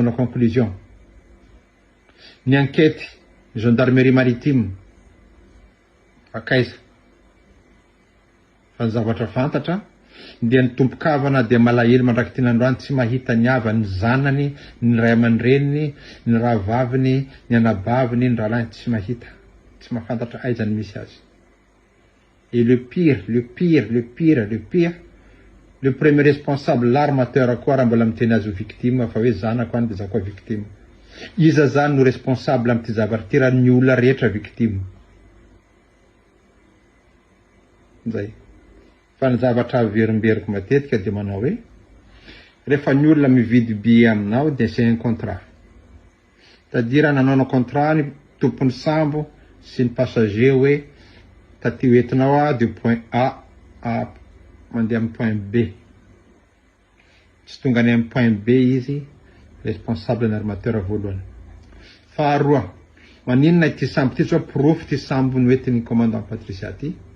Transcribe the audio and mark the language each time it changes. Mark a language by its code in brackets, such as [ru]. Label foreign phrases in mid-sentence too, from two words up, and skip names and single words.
[mg] manao conclusion, ny [fr] enquête gendarmerie maritime [mg] akaiza fa ny zavatra fantatra dia ny tompon-kavana dia malahelo mandraky ty ny androany tsy mahita ny ava ny zanany, ny ray aman-dreniny, ny rahavaviny, ny anabaviny, ny rahalahy tsy mahita, tsy mahafantatra aizany misy azy. [fr] Et le pire le premier responsable l'armateur [mg] koa raha mbola miteny azy ho victime fa hoe zanako any de za koa victime. Iza zany no responsable am'ty zavatra ty raha ny olona rehetra victime. Zay. Fa ny zavatra averimberiko matetika de manao hoe rehefa ny olona mividy billet aminao de [fr] c'est un contrat. [mg] C'est-à-dire nanao contrat ny tompony sambo sy ny passager hoe taty hoentinao de [fr] point A [mg] mandeha amin'ny [fr] point B. [mg] Tsy tonga any amin'ny [fr] point B [mg] izy responsable n'armateur voalohany. Faharoa, maninona ity sambo ty zao proof ty sambo noentin'ny commandant Patricia ty.